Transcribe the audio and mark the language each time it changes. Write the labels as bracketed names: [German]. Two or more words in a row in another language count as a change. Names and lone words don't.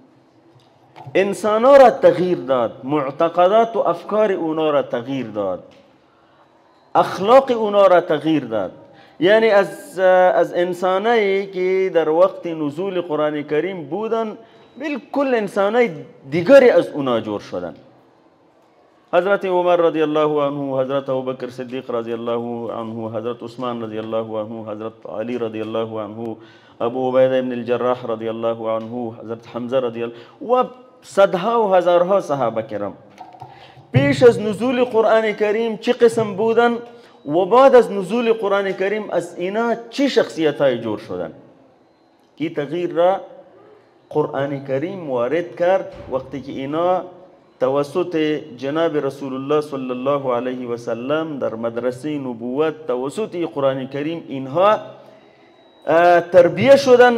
[Persian] انسانا را تغییر داد، معتقدات و افکار اونا را تغییر داد، اخلاق اونا را تغییر داد. یعنی از انسانایی که در وقت نزول قرآن کریم بودن بالکل انسانای دیگری از اونا جور شدن. حضرت عمر [Arabic] رضی الله عنه، [Persian] حضرت ابوبکر صدیق [Arabic] رضی الله عنه، [Persian] حضرت عثمان [Arabic] رضی الله عنه، [Persian] حضرت علی [Arabic] رضی الله عنه، [Persian] ابو عبیده ابن الجراح [Arabic] رضی الله عنه، [Persian] حضرت حمزه [Arabic] رضی الله [Persian] و صدها و هزارها صحابه کرام پیش از نزول قرآن کریم چه قسم بودن و بعد از نزول قرآن کریم از اینا چه شخصیت های جور شدن. کی تغییر را قرآن کریم وارد کرد وقتی که اینا توسط جناب [Arabic] رسول الله صلی الله علیه و سلم [Persian] در مدرسه نبوت توسط قرآن کریم اینها تربیه شدن.